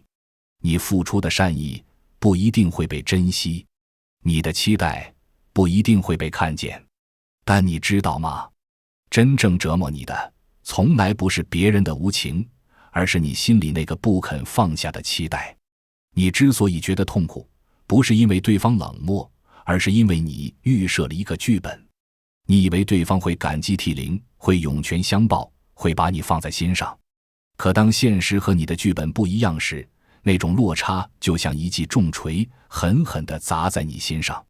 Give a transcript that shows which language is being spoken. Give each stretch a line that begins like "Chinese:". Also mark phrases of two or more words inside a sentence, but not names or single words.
Chinese: 你付出的善意，不一定會被珍惜。你的期待，不一定會被看見。但你知道嗎？真正折磨你的，從來不是別人的無情，而是你心裡那個不肯放下的期待。你之所以覺得痛苦，不是因為對方冷漠，而是因為你預設了一個劇本。你以為對方會感激涕零，會湧泉相報，會把你放在心上。可當現實和你的劇本不一樣時，那種落差就像一記重錘，狠狠地砸在你心上。